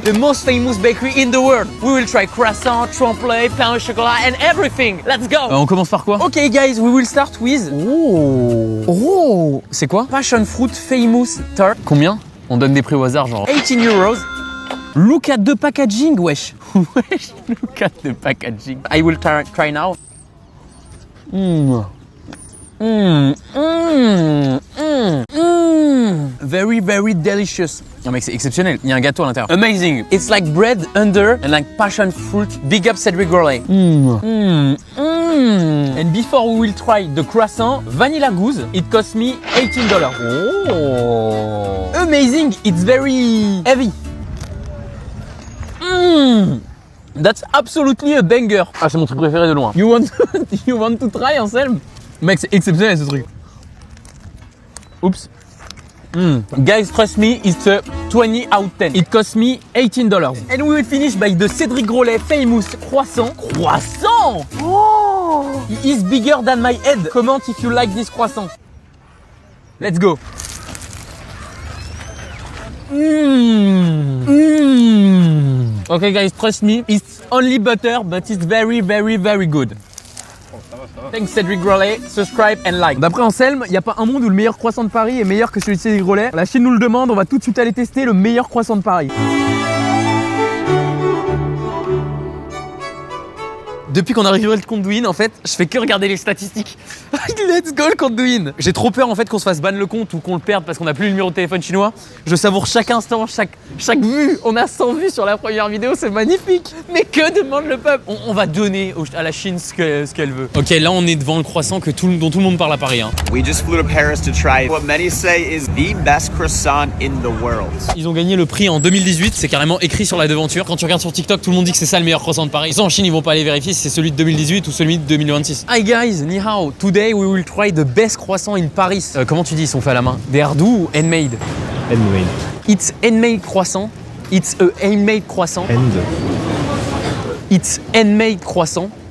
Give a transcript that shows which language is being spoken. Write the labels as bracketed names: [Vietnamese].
[English] The most famous bakery in the world. We will try croissant, trempe, pain au chocolat and everything. Let's go. [French] On commence par quoi? [English] Ok guys, we will start with. Oh. [French] C'est quoi? [English] Passion fruit famous tart. [French] Combien? On donne des prix au hasard, genre 18 euros. [English] Look at the packaging, wesh. Wesh, look at the packaging. I will try now. Very, very delicious. [French] Non mec, c'est exceptionnel. Il y a un gâteau à l'intérieur. [English] Amazing. It's like bread under and like passion fruit. Big up Cédric Grolet. And before we will try the croissant, vanilla goose. It cost me $18. Oh. Amazing. It's very heavy. That's absolutely a banger. [French] Ah, c'est mon truc préféré de loin. [English] You want to try, Anselme? [French] Mec, c'est exceptionnel ce truc. Oups. [English] Guys, trust me, it's a 20 out of 10. It cost me $18. And we will finish by the Cédric Grolet famous croissant. Croissant! Oh! It is bigger than my head. Comment if you like this croissant? Let's go. Okay guys, trust me, it's only butter, but it's very, very, very good. Thanks Cédric Grolet, subscribe and like. [French] D'après Anselme, il n'y a pas un monde où le meilleur croissant de Paris est meilleur que celui de Cédric Grolet. La Chine nous le demande, on va tout de suite aller tester le meilleur croissant de Paris. Depuis qu'on a récupéré le compte Douyin, en fait, je fais que regarder les statistiques. [English] Let's go [French] le compte Douyin. J'ai trop peur en fait qu'on se fasse ban le compte ou qu'on le perde parce qu'on n'a plus le numéro de téléphone chinois. Je savoure chaque instant, chaque vue. On a 100 vues sur la première vidéo, c'est magnifique. Mais que demande le peuple? On va donner à la Chine ce qu'elle veut. Ok, là on est devant le croissant dont tout le monde parle à Paris. Hein. [English] We just flew to Paris to try what many say is the best croissant in the world. [French] Ils ont gagné le prix en 2018, c'est carrément écrit sur la devanture. Quand tu regardes sur TikTok, tout le monde dit que c'est ça le meilleur croissant de Paris. Ça en Chine, ils vont pas aller vérifier si c'est celui de 2018 ou celui de 2026. [English] Hi guys, [Chinese] ni hao. [English] Today we will try the best croissant in Paris. [French] Comment tu dis, ils sont faits à la main? Des hardous ou handmade? [English] Handmade. It's handmade croissant. It's a handmade croissant. It's handmade croissant.